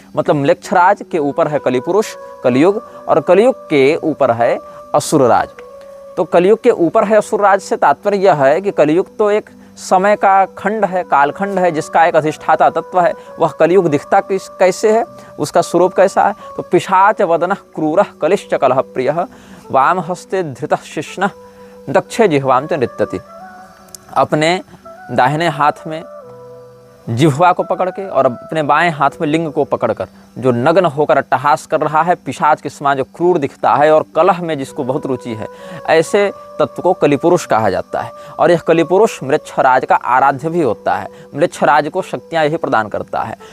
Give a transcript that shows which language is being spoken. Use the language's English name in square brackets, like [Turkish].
[Hindi] मतलब म्लेच्छराज के ऊपर है कलिपुरुष कलयुग और कलयुग के ऊपर है असुर राज। तो कलयुग के ऊपर है असुर राज से तात्पर्य यह है कि कलयुग तो एक समय का खंड है, कालखंड है, जिसका एक अधिष्ठाता तत्व है। वह कलयुग दिखता कैसे है, उसका स्वरूप कैसा है? [Sanskrit] तो पिशाच वदनः क्रूरः कलिश्च कलह प्रियः वाम हस्ते धृतः शिष्णः दक्षे जिह्वाम च नृत्यति। [Hindi] अपने दाहिने हाथ में जिह्वा को पकड़ के और अपने बाएं हाथ में लिंग को पकड़कर जो नग्न होकर अट्टहास कर रहा है, पिशाच के समान जो क्रूर दिखता है और कलह में जिसको बहुत रुचि है, ऐसे तत्व को कलिपुरुष कहा जाता है। और यह कलिपुरुष म्लेच्छराज का आराध्य भी होता है। म्लेच्छराज को शक्तियां यही प्रदान करता है।